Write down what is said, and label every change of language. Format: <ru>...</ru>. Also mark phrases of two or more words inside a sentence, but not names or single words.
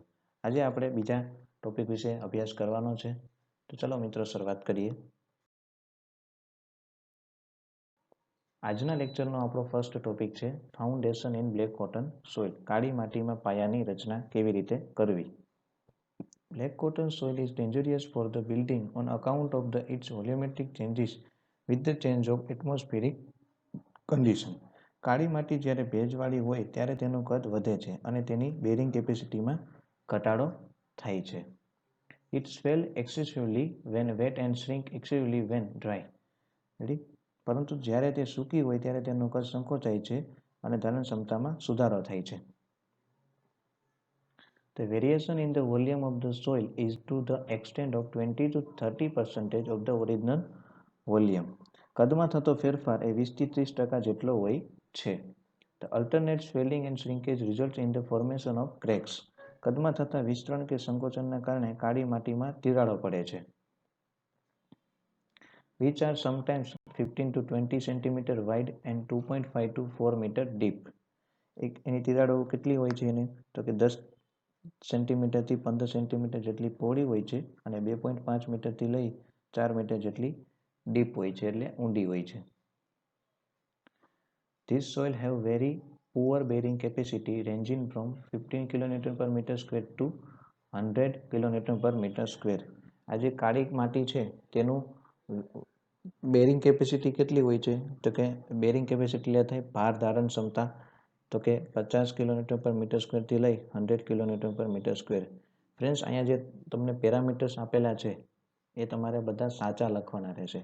<gu>આજે આપણે બીજા ટોપિક વિશે અભ્યાસ કરવાનો છે. તો ચલો મિત્રો શરૂઆત કરીએ. આજના લેક્ચરનો આપણો</gu> <en>first topic</en> <gu>છે</gu> <en>foundation in black cotton soil.</en> <gu>કાળી માટીમાં પાયાની રચના કેવી રીતે કરવી.</gu> <en>Black cotton soil is dangerous for the building on account of its volumetric changes with the change of atmospheric condition.</en> <gu>કાળી માટી જ્યારે ભેજવાળી હોય ત્યારે તેનું કદ વધે છે અને તેની</gu> <en>bearing capacityમાં</en> <gu>ઘટાડો થાય છે.</gu> <en>It swells excessively when wet and shrink excessively when dry.</en> <gu>રેડી? પરંતુ જ્યારે તે સૂકી હોય ત્યારે તેનું કદ સંકોચાય છે અને ધારણ ક્ષમતામાં સુધારો થાય છે.</gu> <en>The variation in the volume of the soil is to the extent of 20 to 30% of the original volume.</en> <gu>કદમાં થતો ફેરફાર એ 20 થી 30% જેટલો હોય છે.</gu> <en>The alternate swelling and shrinkage results in the formation of cracks.</en> <gu>કદમાં થતા વિસ્તરણ કે સંકોચનના કારણે કાળી માટીમાં તિરાડો પડે છે.</gu> <en>Which are sometimes 15 to 20 cm wide and 2.5 to 4 meter deep.</en> <gu>એની તિરાડો કેટલી હોય છે? એની તો કે 10 સેન્ટીમીટરથી 15 સેન્ટીમીટર જેટલી પહોળી હોય છે અને 2.5 મીટરથી લઈ 4 મીટર જેટલી ડીપ હોય છે, એટલે ઊંડી હોય છે.</gu> <en>This soil have very poor bearing capacity ranging from 15 kN per meter square to 100 kN per meter square.</en> <gu>આ જે કાળી માટી છે તેનું</gu> <en>bearing capacity</en> <gu>કેટલી હોય છે? તો કે</gu> <en>bearing capacity</en> <gu>એટલે થાય ભાર ધારણ ક્ષમતા, તો કે 50</gu> <en>kN per meter square</en> <gu>થી લઈ 100</gu> <en>kN per meter square.</en> <gu>ફ્રેન્ડ્સ, અહીંયા જે તમને પેરામીટર્સ આપેલા છે એ તમારે બધા સાચા લખવાના રહેશે.</gu>